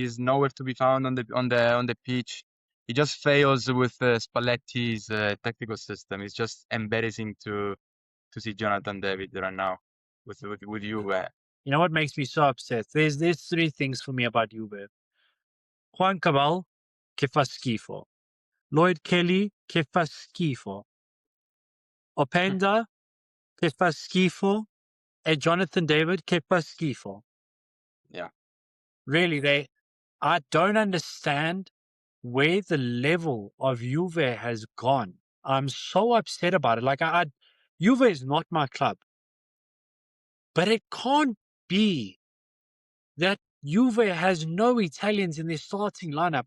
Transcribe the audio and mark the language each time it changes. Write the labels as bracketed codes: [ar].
[en] He's nowhere to be found on the pitch. He just fails with Spalletti's tactical system. It's just embarrassing to see Jonathan David right now with Juve. You know what makes me so upset? There's 3 things for me about Juve. [it] Juan Cabal, che fa schifo. Lloyd Kelly, che fa schifo. Openda, che fa schifo. [en] And [it] Jonathan David, che fa schifo. [en] Yeah. Really, I don't understand where the level of Juve has gone. I'm so upset about it. Like, Juve is not my club. But it can't be that Juve has no Italians in their starting lineup.